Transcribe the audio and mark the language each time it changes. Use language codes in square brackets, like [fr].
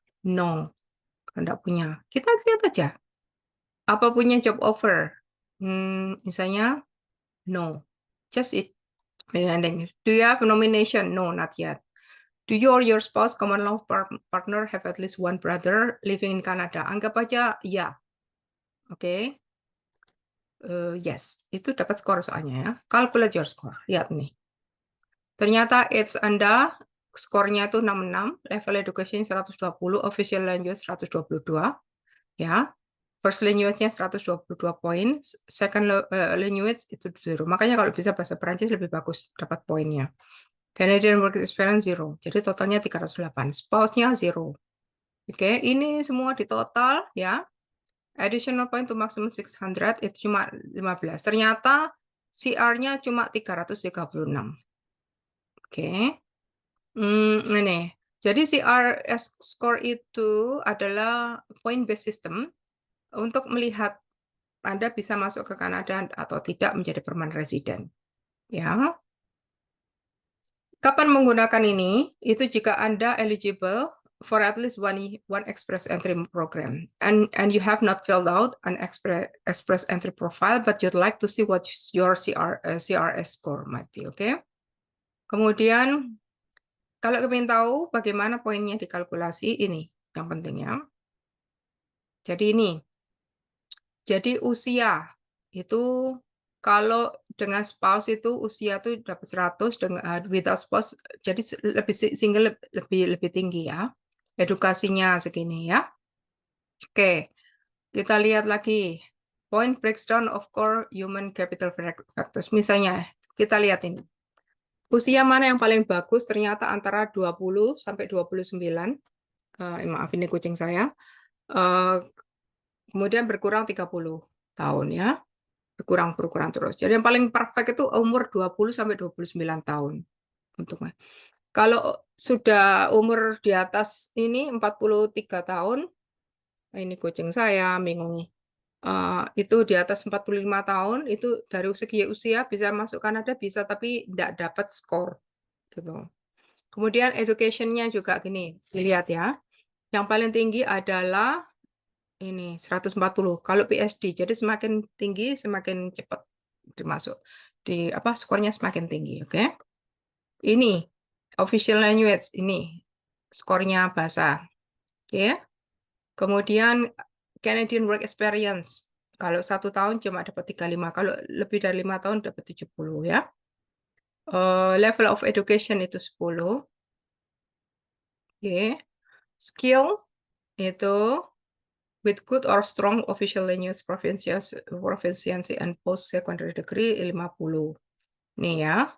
[id] No, nggak punya. Kita lihat aja. Apa punya job offer? Misalnya, [en] no. Just it. Do you have a nomination? No, not yet. Do you or your spouse, common law partner, have at least one brother living in Canada? [id] Anggap aja ya. [en] Oke. [id] Yes, itu dapat skor soalnya ya. [en] Calculate your score. [id] Lihat nih. Ternyata age Anda skornya itu 66, level education 120, official language 122, ya. First language-nya 122 poin, second language itu 0. Makanya kalau bisa bahasa Perancis lebih bagus dapat poinnya. [en] Canadian work experience 0. [id] Jadi totalnya 308. Spouse-nya 0. Oke, ini semua di total ya. Additional point to maximum 600 itu cuma 15. Ternyata CR-nya cuma 336. Oke. Ini. Jadi CRS score itu adalah point based system untuk melihat Anda bisa masuk ke Kanada atau tidak menjadi permanent resident. Ya. Kapan menggunakan ini? Itu jika Anda [en] eligible for at least one express entry program and you have not filled out an express entry profile but you'd like to see what your CRS score might be, okay? [id] Kemudian kalau ingin tahu bagaimana poinnya dikalkulasi, ini yang pentingnya. Jadi ini. Jadi usia itu kalau dengan spouse itu usia tuh dapat 100, dengan without spouse jadi lebih single lebih tinggi ya. Edukasinya segini ya. Oke, kita lihat lagi. [en] Point breakdown of core human capital factors. [id] Misalnya, kita lihat ini. Usia mana yang paling bagus? Ternyata antara 20 sampai 29. Maaf, ini kucing saya. Kemudian berkurang 30 tahun ya. Berkurang terus. Jadi yang paling perfect itu umur 20 sampai 29 tahun. Untungnya. Kalau sudah umur di atas ini 43 tahun, ini kucing saya bingung. Itu di atas 45 tahun, itu dari segi usia bisa masuk Kanada bisa, tapi tidak dapat skor. Gitu. Kemudian education-nya juga gini, dilihat ya. Yang paling tinggi adalah ini 140. Kalau PhD, jadi semakin tinggi semakin cepat dimasuk. Skornya semakin tinggi, oke? Ini official language, ini skornya bahasa. Oke. Kemudian [en] Canadian work experience. [id] Kalau 1 tahun cuma dapat 35, kalau lebih dari 5 tahun dapat 70 ya. Level of education itu 10. Oke. [en] Skill itu with good or strong official language proficiency and post-secondary degree 50. [id] Nih ya.